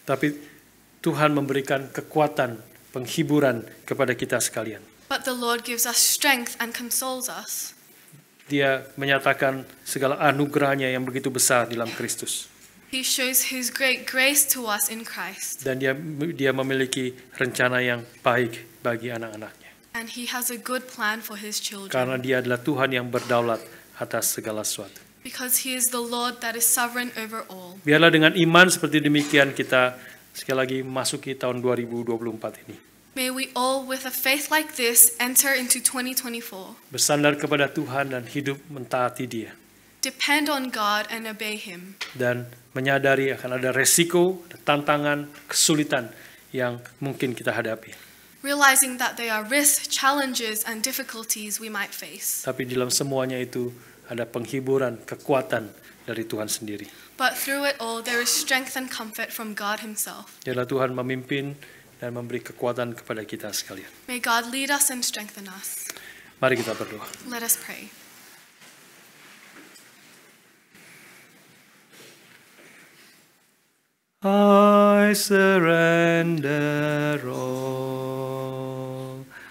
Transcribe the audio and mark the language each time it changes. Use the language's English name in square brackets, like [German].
[Indonesian] Tapi Tuhan memberikan kekuatan, penghiburan kepada kita sekalian. [English] But the Lord gives us strength and consoles us. [Indonesian] Dia menyatakan segala anugerahnya yang begitu besar di dalam Kristus. [English] He shows His great grace to us in Christ, [Indonesian] Dan dia memiliki rencana yang baik bagi anak-anaknya. [English] and He has a good plan for His [Indonesian] Karena [English] children, [Indonesian] dia adalah Tuhan yang berdaulat atas segala sesuatu. [English] because He is the Lord that is sovereign over all. [Indonesian] Biarlah dengan iman seperti demikian kita sekali lagi masuki tahun 2024 ini. [English] May we all, with a faith like this, enter into 2024. [Indonesian] Bersandar kepada Tuhan dan hidup mentaati Dia. [English] Depend on God and obey Him, [Indonesian] Dan menyadari akan ada resiko, ada tantangan, kesulitan yang mungkin kita hadapi. [English] realizing that there are risks, challenges, and difficulties we might face. [Indonesian] Tapi di dalam semuanya itu ada penghiburan, kekuatan dari Tuhan sendiri. [English] But through it all, there is strength and comfort from God Himself. [Indonesian] Biarlah Tuhan memimpin dan memberi kekuatan kepada kita sekalian. [English] May God lead us and strengthen us. [Indonesian] Mari kita berdoa. [English] Let us pray. I surrender all.